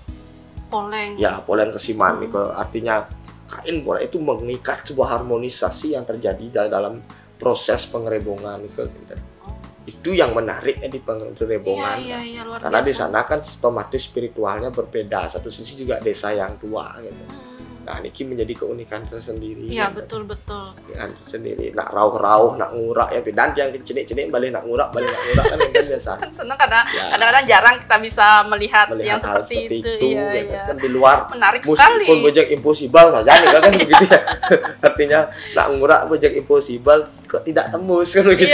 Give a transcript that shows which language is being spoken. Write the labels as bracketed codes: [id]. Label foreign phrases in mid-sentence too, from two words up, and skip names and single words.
[id] Poleng Kesiman itu artinya kain bola itu mengikat sebuah harmonisasi yang terjadi dalam proses pengerebongan itu. Itu yang menariknya di pengerebongan. Karena di sana kan sistematis spiritualnya berbeda. Satu sisi juga desa yang tua gitu. Nah, niki menjadi keunikan tersendiri. Iya, betul. Keunikan tersendiri. [ban] Nak rauh-rauh, nak ngurak ya, [id] dan yang cenik-cenik [ban] balik nak ngurak [id] kan yang biasa. Kan senang karena kadang-kadang jarang kita bisa melihat yang seperti itu. Iya. Kan di luar menarik sekali. Pun [en] project impossible [id] saja nih kan begitu ya. Artinya [ban] nak ngurak [en] project impossible [id] kok tidak tembus kan begitu.